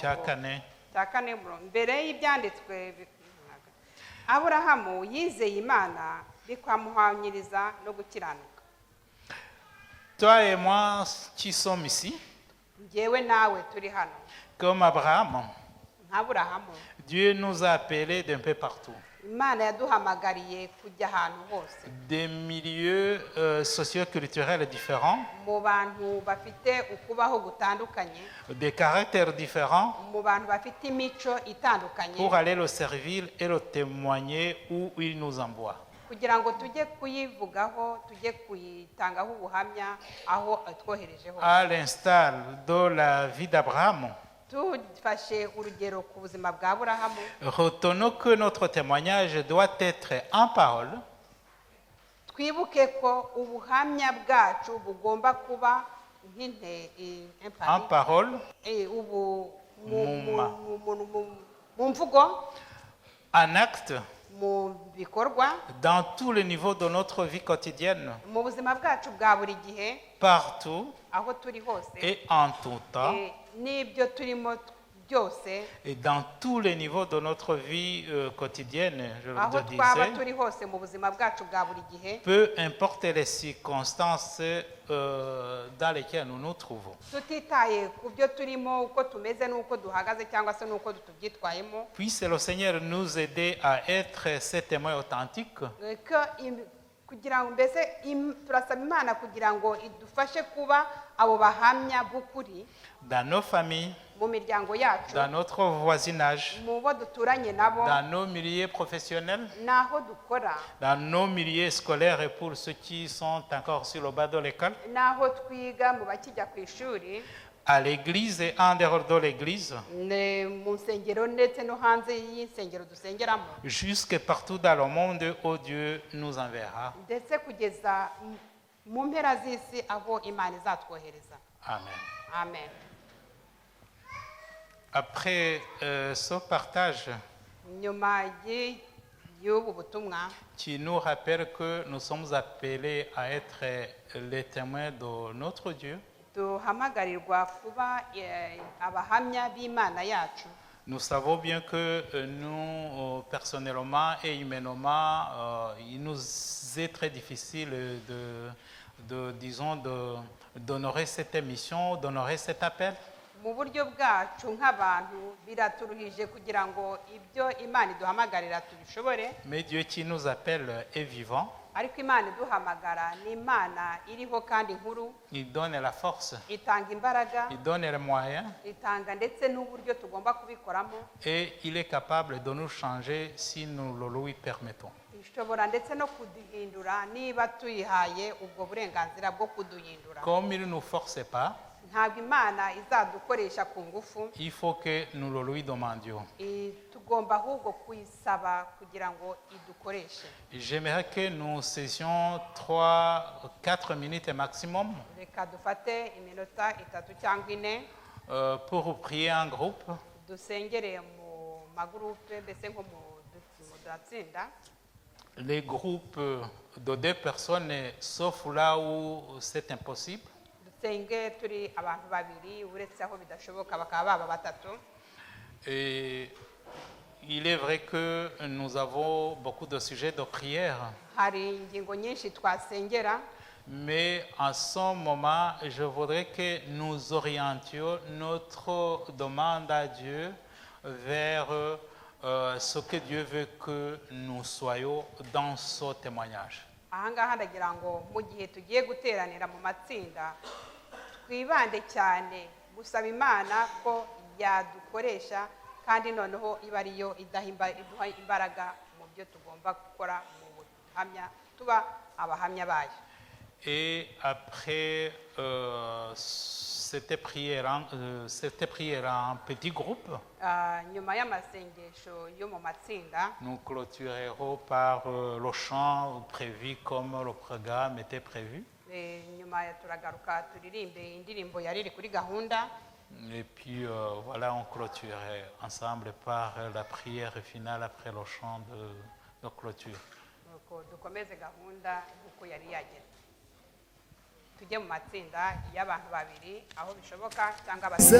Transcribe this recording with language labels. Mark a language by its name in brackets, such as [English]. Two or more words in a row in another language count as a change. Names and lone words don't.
[Kinyarwanda] Cya kane. cya 4 umurongo. Mbere y'ibyanditswe Aburahamu yizeye Imana bikamuhwanyiriza no gukiranuka. [French] Toi et moi qui sommes ici, [Kinyarwanda] Njyewe nawe turi hano [French] comme Abraham, [Kinyarwanda] nk'Aburahamu, [French] Dieu nous a appelés d'un peu partout, [Kinyarwanda] Imana yaduhamagariye kujya ahantu hose, [French] des milieux socio-culturels différents, [Kinyarwanda] mu bantu bafite ukubaho gutandukanye, [French] des caractères différents, [Kinyarwanda] mu bantu bafite imico itandukanye, [French] pour aller le servir et le témoigner où il nous envoie. [Kinyarwanda] kugira ngo tujye kuyivugaho, tujye kuyitangaho ubuhamya aho twohereje hose. [French] À l'instar de la vie d'Abraham, [Kinyarwanda] Tufashe urugero ku buzima bwa Aburahamu, [French] retenons que notre témoignage doit être en parole, [Kinyarwanda] twibuke ko ubuhamya bwacu bugomba kuba [French] en parole, [Kinyarwanda] mu mvugo, [French] en acte, [Kinyarwanda] mu bikorwa, [French] dans tous les niveaux de notre vie quotidienne, [Kinyarwanda] mu buzima bwacu bwa buri gihe, [French] partout [Kinyarwanda] aho turi hose, [French] et en tout temps, [Kinyarwanda] n'ibyo turimo byose, [French] et dans tous les niveaux de notre vie quotidienne, je [Kinyarwanda] aho [French] le [Kinyarwanda] twaba [French] disais, [Kinyarwanda] turi hose mu buzima bwacu bwa buri gihe, [French] peu importe les circonstances dans lesquelles nous nous trouvons. [Kinyarwanda] tutitaye ku byo turimo, uko tumeze n'uko duhagaze cyangwa se n'uko tubyitwayemo, [French] Puisse le Seigneur nous aider à être ces témoins authentiques [Kinyarwanda] kugira ngo mbese turasaba Imana kugira ngo idufashe kuba abo bahamya b'ukuri [French] dans nos familles, [Kinyarwanda] mu miryango yacu, [French] dans notre voisinage, [Kinyarwanda] mu bo duturanye nabo, [French] dans nos milieux professionnels, [Kinyarwanda] n'aho dukora, [French] dans nos milieux scolaires et pour ceux qui sont encore sur le bas de l'école, [Kinyarwanda] n'aho twiga, mu bakijya ku ishuri, [French] à l'église et en dehors de l'église, [Kinyarwanda] mu nsengero ndetse no hanze y'insengero dusengeramo, [French] jusque partout dans le monde où Dieu nous enverra. [Kinyarwanda] ndetse kugeza mu mpera z'isi aho Imana izatwohereza. Amen. Amen. [French] Après ce partage [Kinyarwanda] Nyuma y'ubu butumwa [French] qui nous rappelle que nous sommes appelés à être les témoins de notre Dieu, [Kinyarwanda] duhamagarirwa kuba abahamya b'Imana yacu, [French] nous savons bien que nous, personnellement et humainement, il nous est très difficile d'honorer cette émission, d'honorer cet appel. [Kinyarwanda] mu buryo bwacu nk'abantu biraturuhije kugira ngo ibyo Imana iduhamagarira tubishobore, [French] Mais Dieu qui nous appelle est vivant. [Kinyarwanda] ariko Imana iduhamagara ni Imana iriho kandi nkuru, [French] Il donne la force, [Kinyarwanda] itanga imbaraga, [French] il donne les moyens [Kinyarwanda] itanga ndetse n'uburyo tugomba kubikoramo, [French] et il est capable de nous changer si nous le lui permettons. [Kinyarwanda] ishobora ndetse no kuduhindura niba tuyihaye ubwo burenganzira bwo kuduhindura. [French] Comme il ne nous force pas, [Kinyarwanda] ntabwo imana izadukoresha ku ngufu. [French] Il faut que nous le lui demandions. [Kinyarwanda] Tugomba ahubwo kuyisaba kugira ngo idukoreshe. [French] J'aimerais que nous cessions 3-4 minutes maximum [Kinyarwanda] Reka dufate iminota 3 cyangwa 4 [French] pour prier en groupe. [Kinyarwanda] dusengere mu magurupe mbese nko mu datsinda. [French] Les groupes de 2 personnes, sauf là où c'est impossible. [Kinyarwanda] Dusenge turi abantu babiri uretse aho bidashoboka bakaba baba 3. [French] Et il est vrai que nous avons beaucoup de sujets de prière. [Kinyarwanda] Hari ingingo nyinshi twasengera. [French] Mais en ce moment, je voudrais que nous orientions notre demande à Dieu vers ce que Dieu veut que nous soyons dans ce témoignage. [Kinyarwanda] Ahangaha ndagira ngo mu gihe tugiye guteranira mu matsinda twibande cyane gusaba Imana ko yadukoresha kandi noneho iba ariyo iduha imbaraga mu byo tugomba gukora mu buhamya tuba abahamya bayo. [French] Et après cette prière en petit groupe, [Kinyarwanda] Nyuma y'amasengesho yo mu matsinda [French] nous clôturerons par le chant prévu comme le programme était prévu. [Kinyarwanda] nyuma turagaruka turirimbe indirimbo yari iri kuri gahunda. [French] Et puis voilà, on clôturerait ensemble par la prière finale après le chant de clôture. [Kinyarwanda] Nuko dukomeze gahunda uko yari yageze. Tujye mu matsinda y'abantu babiri aho bishoboka cyangwa